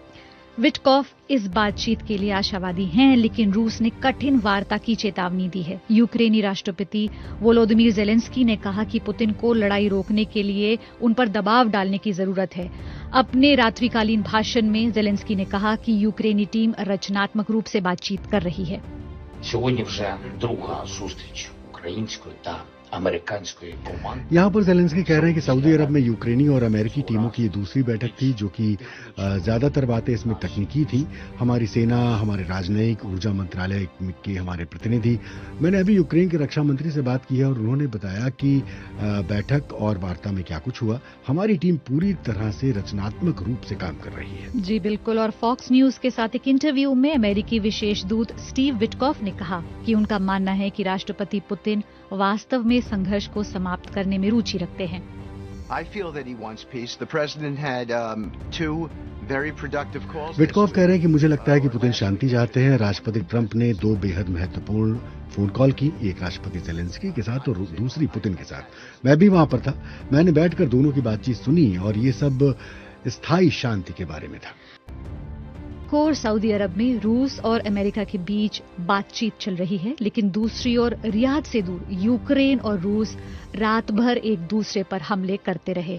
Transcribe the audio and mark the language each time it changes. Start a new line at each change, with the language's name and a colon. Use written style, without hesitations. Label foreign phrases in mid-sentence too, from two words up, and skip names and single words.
Hindi: विटकॉफ इस बातचीत के लिए आशावादी हैं, लेकिन रूस ने कठिन वार्ता की चेतावनी दी है। यूक्रेनी राष्ट्रपति वोलोदिमीर जेलेंस्की ने कहा कि पुतिन को लड़ाई रोकने के लिए उन पर दबाव डालने की जरूरत है। अपने रात्रिकालीन भाषण में जेलेंस्की ने कहा कि यूक्रेनी टीम रचनात्मक रूप से बातचीत कर रही है।
Ukrainian: Сьогодні вже друга зустріч української та अमेरिकन
Hindi: यहाँ पर जेलेंस्की कह रहे हैं कि सऊदी अरब में यूक्रेनी और अमेरिकी टीमों की ये दूसरी बैठक थी, जो कि ज्यादातर बातें इसमें तकनीकी थी। हमारी सेना, हमारे राजनयिक, ऊर्जा मंत्रालय के हमारे प्रतिनिधि, मैंने अभी यूक्रेन के रक्षा मंत्री से बात की है और उन्होंने बताया कि बैठक और वार्ता में क्या कुछ हुआ। हमारी टीम पूरी तरह से रचनात्मक रूप से काम कर रही है। जी बिल्कुल। और फॉक्स न्यूज के साथ एक इंटरव्यू में अमेरिकी विशेष दूत स्टीव विटकॉफ ने कहा कि उनका मानना है कि राष्ट्रपति पुतिन वास्तव में संघर्ष को समाप्त करने में रुचि रखते हैं।
English: I feel that he wants peace. The president had two very productive calls.
Hindi: विटकॉफ कह रहे हैं कि मुझे लगता है कि पुतिन शांति चाहते हैं। राष्ट्रपति ट्रंप ने 2 बेहद महत्वपूर्ण
English: phone call
Hindi: की, एक राष्ट्रपति जेलेंस्की के साथ और दूसरी पुतिन के साथ। मैं भी वहां पर था, मैंने बैठकर दोनों की बातचीत सुनी और ये सब स्थायी शांति के बारे में था। और सऊदी अरब में रूस और अमेरिका के बीच बातचीत चल रही है, लेकिन दूसरी ओर रियाद से दूर यूक्रेन और रूस रात भर एक दूसरे पर हमले करते रहे।